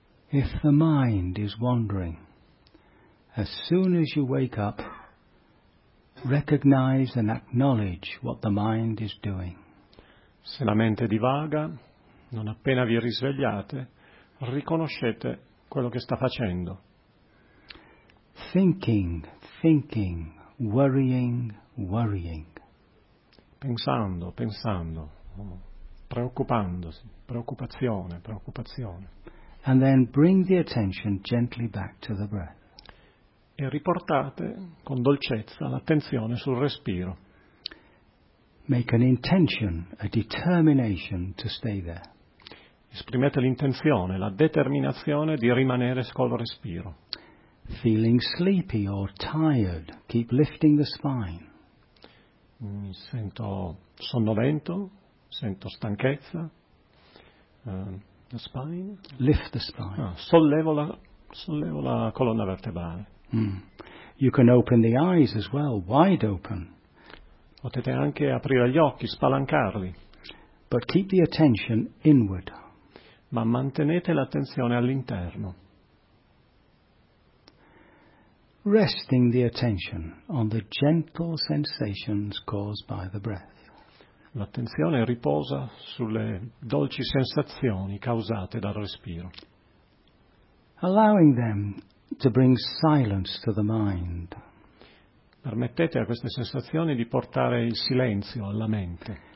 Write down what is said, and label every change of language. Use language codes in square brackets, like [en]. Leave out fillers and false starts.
[en] If the mind is wandering, as soon as you wake up, recognize and acknowledge what the mind is doing. [it] Se la mente divaga, non appena vi risvegliate, riconoscete quello che sta facendo. [en] Thinking, thinking, worrying, worrying. [it] Pensando, pensando, preoccupandosi, preoccupazione, preoccupazione. [en] And then bring the attention gently back to the breath. [it] E riportate con dolcezza l'attenzione sul respiro. [en] Make an intention, a determination to stay there. [it] Esprimete l'intenzione, la determinazione di rimanere col respiro. [en] Feeling sleepy or tired, keep lifting the spine. [it] mi sento sonnolento, sento stanchezza. [en] The spine. Lift the spine. [it] Ah, sollevo la colonna vertebrale. Mm. [en] You can open the eyes as well, wide open. [it] Potete anche aprire gli occhi, spalancarli. [en] But keep the attention inward. [it] Ma mantenete l'attenzione all'interno. [en] Resting the attention on the gentle sensations caused by the breath. [it] L'attenzione riposa sulle dolci sensazioni causate dal respiro. [en] Allowing them to bring silence to the mind. [it] Permettete a queste sensazioni di portare il silenzio alla mente.